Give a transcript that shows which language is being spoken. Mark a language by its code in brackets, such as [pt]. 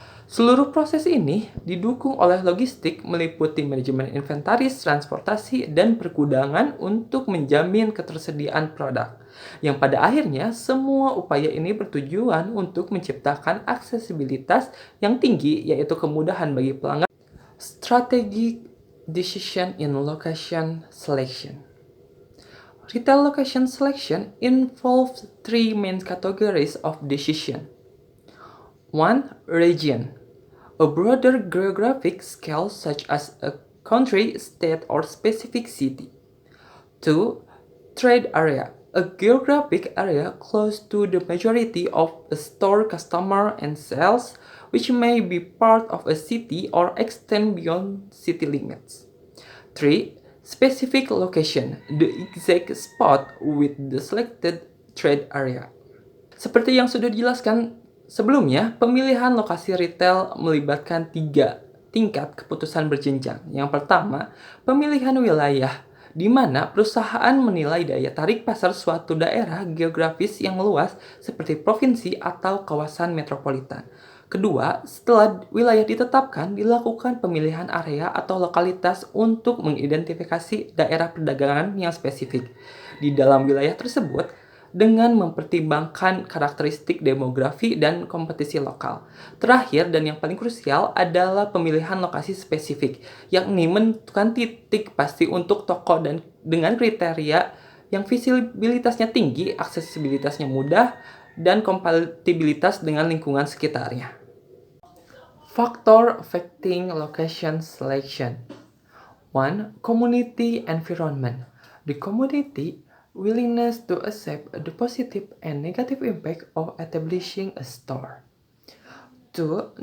[id] Seluruh proses ini didukung oleh logistik meliputi manajemen inventaris, transportasi, dan pergudangan untuk menjamin ketersediaan produk. Yang pada akhirnya semua upaya ini bertujuan untuk menciptakan aksesibilitas yang tinggi, yaitu kemudahan bagi pelanggan. [en] Strategic decision in location selection. Retail location selection involves three main categories of decision. 1. Region. A broader geographic scale such as a country, state, or specific city. 2. Trade area. A geographic area close to the majority of a store customer and sales, which may be part of a city or extend beyond city limits. 3. Specific location. The exact spot with the selected trade area. [id] Seperti yang sudah dijelaskan sebelumnya, pemilihan lokasi retail melibatkan 3 tingkat keputusan berjenjang. Yang pertama, pemilihan wilayah, di mana perusahaan menilai daya tarik pasar suatu daerah geografis yang luas seperti provinsi atau kawasan metropolitan. Kedua, setelah wilayah ditetapkan, dilakukan pemilihan area atau lokalitas untuk mengidentifikasi daerah perdagangan yang spesifik. Di dalam wilayah tersebut, dengan mempertimbangkan karakteristik demografi dan kompetisi lokal. Terakhir dan yang paling krusial adalah pemilihan lokasi spesifik, yakni menentukan titik pasti untuk toko dan dengan kriteria yang visibilitasnya tinggi, aksesibilitasnya mudah, dan kompatibilitas dengan lingkungan sekitarnya. [en] Factor affecting location selection. 1. Community environment. The community willingness to accept the positive and negative impact of establishing a store. 2.